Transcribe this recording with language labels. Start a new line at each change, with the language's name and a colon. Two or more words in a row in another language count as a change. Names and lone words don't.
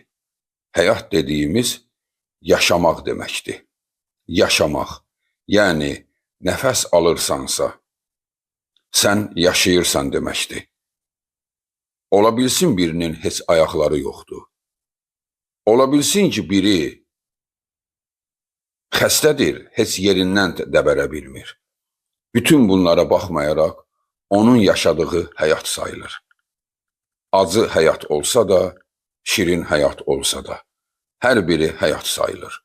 Turkish: Hayat dediğimiz yaşamak demekti. Yaşamak, yani nefes alırsansa, sen yaşayırsan demekti. Olabilsin birinin heç ayakları yoktu.
Azerbaijani: Olabilsin ki biri xəstədir, heç yerindən dəbərə bilmir. Bütün bunlara baxmayaraq, onun yaşadığı həyat sayılır. Acı həyat olsa da, şirin həyat olsa da, hər biri həyat sayılır.